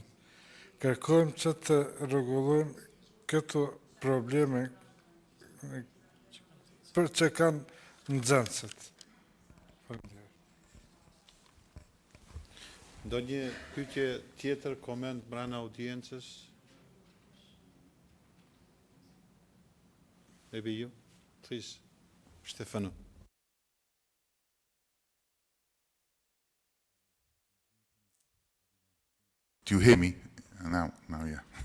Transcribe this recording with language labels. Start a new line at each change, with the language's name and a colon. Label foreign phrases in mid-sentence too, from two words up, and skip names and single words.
Albanian: Kërkojmë që të rregullojmë këto probleme për që kanë nxënësit. Ndonjë pyetje tjetër, koment brenda audiencës?
English: Maybe you, please, Stefano. Do you hear me? Now, yeah.